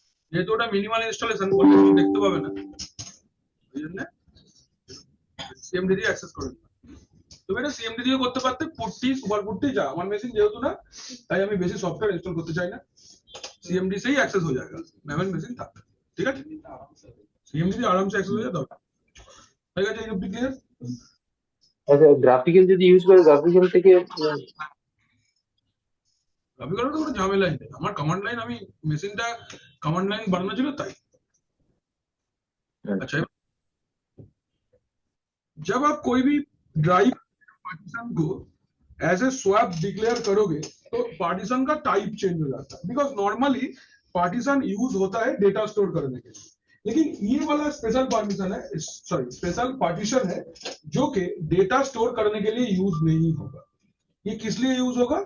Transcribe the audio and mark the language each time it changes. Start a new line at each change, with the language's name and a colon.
Bangla: যেহেতু ওটা minimal installation করলে কিছু দেখতে পাবে না, ওই জন্য সিএমডি দিয়ে অ্যাক্সেস করে দিলাম। তুমি এটা সিএমডি দিয়ে করতে পারতে, পুটটি সুপার পুটটি যা, আমার মেশিন যেহেতু না, তাই আমি বেশি সফটওয়্যার ইনস্টল করতে চাই না,
Hindi: सीएमडी से ही एक्सेस हो जाएगा, मैनुअल मशीन था। ठीक है, सीएमडी से आराम से एक्सेस हो जाता है। ये क्लियर?
Bangla: আচ্ছা, গ্রাফিক্যাল যদি ইউজ করে গ্রাফিক্যাল থেকে গ্রাফিক্যাল তো কোনো ঝামেলাই নেই, আমার কমান্ড লাইন, আমি মেশিনটা কমান্ড লাইন বানানো ছিল তাই।
Hindi: अच्छा, जब आप कोई भी ड्राइव पार्टीशन को एज ए स्वैप डिक्लेयर करोगे तो पार्टीशन का टाइप चेंज हो जाता है, बिकॉज नॉर्मली पार्टीशन यूज होता है डेटा स्टोर करने के लिए, लेकिन ये वाला स्पेशल पार्टीशन है, सॉरी स्पेशल पार्टीशन है जो कि डेटा स्टोर करने के लिए यूज नहीं होगा। ये किस लिए यूज होगा?